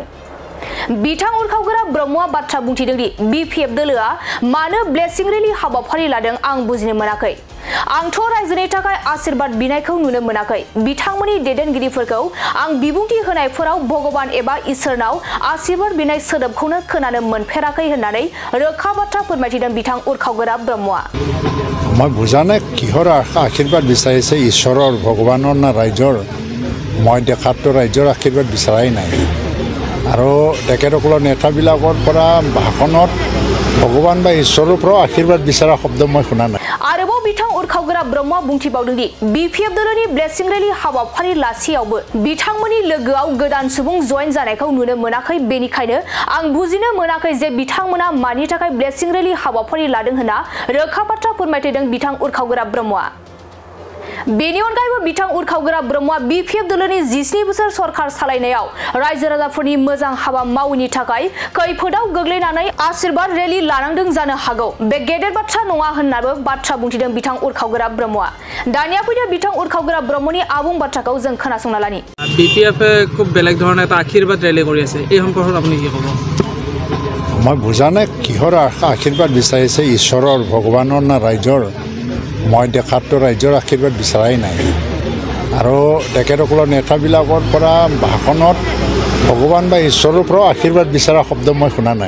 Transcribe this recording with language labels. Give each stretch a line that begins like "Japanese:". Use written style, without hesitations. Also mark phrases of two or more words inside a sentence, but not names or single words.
Bodo: बिथां उरखावग्रा ब्रह्मआ बाथ्रा बुंथिदों दि बीपीएफ दलआ मानो ब्लेसिं रैली हाबाफारि लादों आं बुजिनो मोनाखै। आंथ' रायजोनि थाखाय आशीर्बाद बिनायखौ नुनो मोनाखै। बिथांमोननि दैदेनगिरिफोरखौ आं बिबुंथि होनायफोराव भगवान एबा इसोरनाव आशीर्बाद बिनाय सोदोबखौनो खोनानो मोनफेराखै होननानै रोखा बाथ्रा फोरमायथिदों बिथां उरखावग्रा ब्रह्मआ।
Assamese: মই বুজা নাই কিহৰ আশীৰ্বাদ বিচাৰিছে ঈশ্বৰৰ ভগৱানৰ না ৰাইজৰ। মই দেখাতো ৰাইজৰ আশীৰ্বাদ বিচাৰাই নাই আৰু তেখেতসকলৰ নেতাবিলাকৰ পৰা ভাষণত ভগৱান বা ঈশ্বৰৰ পৰা আশীৰ্বাদ বিচৰা শব্দ মই শুনা নাই।
Bodo: आरोबाव बिथां उरखावग्रा ब्रह्मआ बुंथिबावदों दि बीपीएफ दलनि ब्लेसिं रैली हाबाफारि लासेयावबो बिथांमोननि लोगोआव गोदान सुबुं जयेन जानायखौ नुनो मोनाखै। बेनिखायनो आं बुजिनो मोनाखै जे बिथांमोना मानि थाखाय ब्लेसिं रैली हाबाफारि लादों होनना रोखा बाथ्रा फोरमायथिदों बिथां उरखावग्रा ब्रह्मआ। बेनि अनगायैबो बिथां उरखावग्रा ब्रह्मआ बीपीएफ दलनि 17 बोसोर सरकार सालायनायाव रायजो राजाफोरनि मोजां हाबा मावैनि थाखाय खैफोदाव गोग्लैनानै आशीर्बाद रैली लानांदों जानो हागौ। बे गेदेर बाथ्रा नङा होननाबो बाथ्रा बुंथिदों बिथां उरखावग्रा ब्रह्मआ। दानिया फैदो बिथां उरखावग्रा ब्रह्मनि आबुं बाथ्राखौ जों खोनासंना लानि।
Assamese: बीपीएफ খুব বেলেগ ধৰণৰ এটা আশীৰ্বাদ ৰেলী কৰি আছে, এই সম্পৰ্কত আপুনি কি ক'ব? মই বুজা নাই কিহৰ আশীৰ্বাদ বিচাৰিছে ঈশ্বৰৰ ভগৱানৰ না ৰাইজৰ। মই দেখাতো ৰাইজৰ আশীৰ্বাদ বিচাৰাই নাই আৰু তেখেতসকলৰ নেতাবিলাকৰ পৰা ভাষণত ভগৱান বা ঈশ্বৰৰ পৰা আশীৰ্বাদ বিচৰা শব্দ মই শুনা নাই।